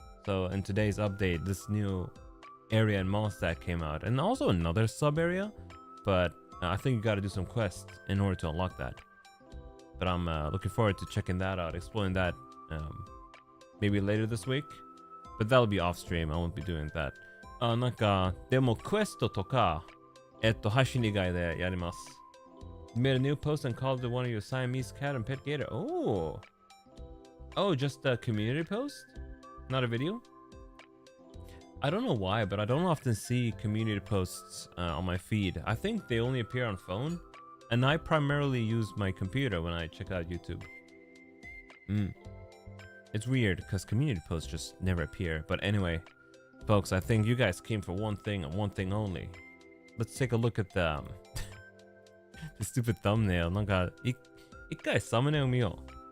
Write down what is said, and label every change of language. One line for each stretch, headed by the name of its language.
English: So in today's update, this new area in Mondstadt came out. And also another sub area. But I think you gotta do some quests in order to unlock that. But I'm looking forward to checking that out, exploring that maybe later this week. But that'll be off stream. I won't be doing that.
Japanese: なんか、でもクエストとか、配信以外でやります。
English: You made a new post and called it one of your Siamese cat and pet gator. Oh, just a community post? Not a video? I don't know why, but I don't often see community posts on my feed. I think they only appear on phone, and I primarily use my computer when I check out YouTube. It's weird because community posts just never appear. But anyway, folks, I think you guys came for one thing and one thing only. Let's take a look at the stupid thumbnail.
Japanese: なんか一回サムネを見よう。